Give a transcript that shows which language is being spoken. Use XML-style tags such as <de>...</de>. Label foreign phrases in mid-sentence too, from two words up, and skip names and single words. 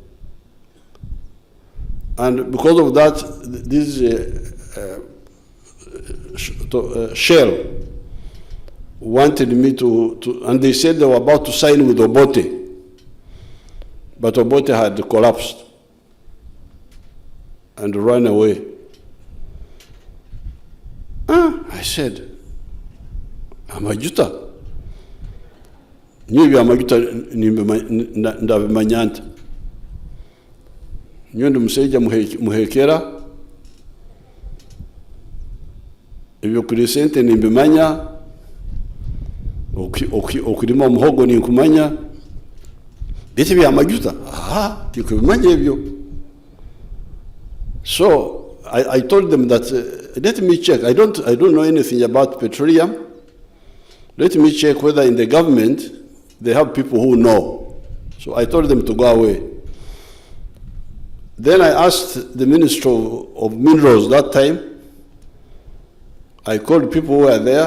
<en>And because of that, this Shell wanted me to, and they said they were about to sign with Obote, but Obote had collapsed and run away. I said,</en> <nyn>Amajuta. Nyebi amajuta ndabimanyanta. Nyondo museja muhekera. Ibyo kuri sente nimbimanya. Okurima muhogo ni kumanya. Bete bya amajuta. Tikubimanya ibyo.</nyn> <en>So I told them that let me check. I don't know anything about petroleum. Let me check whether in the government they have people who know. So I told them to go away. Then I asked the Minister of Minerals that time, I called people who were there.</en>